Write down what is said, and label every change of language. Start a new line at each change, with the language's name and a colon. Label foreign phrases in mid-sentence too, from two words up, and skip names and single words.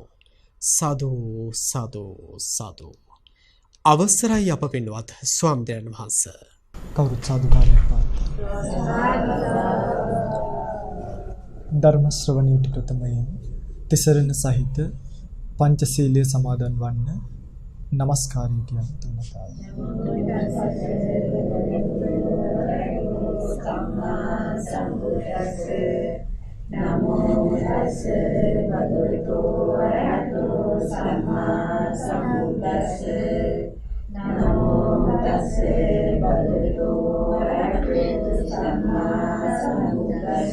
Sinhala: සාදු සාදු සාදු. අවසරයි අප පින්වත් ස්වාමීන් වහන්සේ. කවුරුත් සාදුකාරයක් පවත්වන්න. ධර්ම ශ්‍රවණයට ප්‍රථමයෙන් තිසරණ සහිත පංචශීලයේ සමාදන් වන්න নমස්කාරය කියන තුමතාව.
Pali: නමෝ තස්ස භගවතු වරහතෝ සම්මා සම්බුද්දස්ස. නමෝ තස්ස භගවතු වරහතෝ සම්මා සම්බුද්දස්ස.